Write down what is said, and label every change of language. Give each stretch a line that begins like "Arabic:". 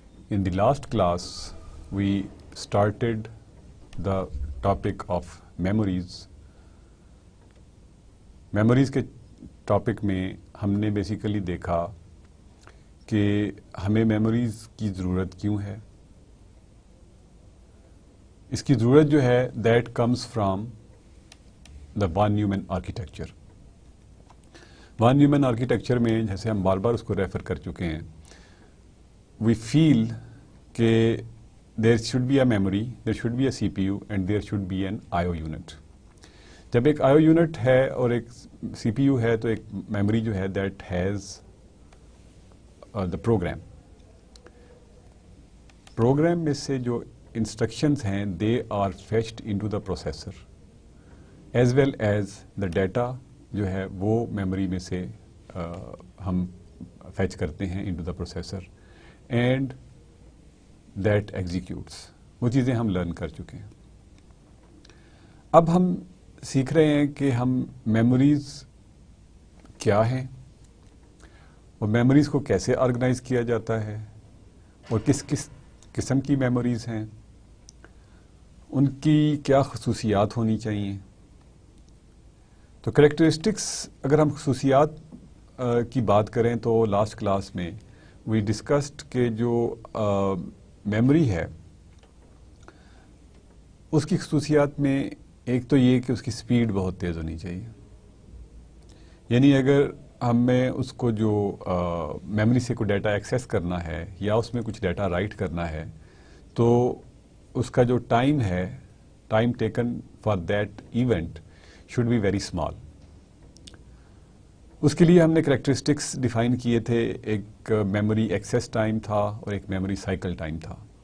English: In the last class, we started the topic of memories.
Hindi: Memories के topic में हमने basically देखा कि हमें memories की ज़रूरत क्यों है. इसकी ज़रूरत जो है
English: that comes from the Von Neumann architecture. Von Neumann architecture
Hindi: में जैसे हम बार बार उसको रेफर कर चुके हैं,
English: we feel कि there should be a memory, there should be a CPU and there should be an IO unit.
Hindi: जब एक IO unit है और एक CPU है तो एक memory जो है
English: that has the program. Program
Hindi: में से जो instructions हैं
English: they are fetched into the processor. As well as the data
Hindi: जो है वो memory में से हम fetch करते हैं
English: into the processor and that executes.
Hindi: वो चीज़ें हम learn कर चुके हैं. अब हम सीख रहे हैं कि हम memories क्या हैं और memories को कैसे organize किया जाता है और किस किस किस्म की memories हैं, उनकी क्या खसूसियात होनी चाहिए. तो करेक्टरिस्टिक्स अगर हम खसूसियात की बात करें तो लास्ट क्लास में
English: we discussed
Hindi: के जो मेमोरी है उसकी खसूसियात में एक तो ये कि उसकी स्पीड बहुत तेज़ होनी चाहिए. यानी अगर हमें उसको जो मेमोरी से कोई डाटा एक्सेस करना है या उसमें कुछ डाटा राइट करना है तो उसका जो टाइम है,
English: Time taken for that event should be very small.
Hindi: उसके लिए हमने characteristics define किए थे. एक memory access time था और एक memory cycle time था.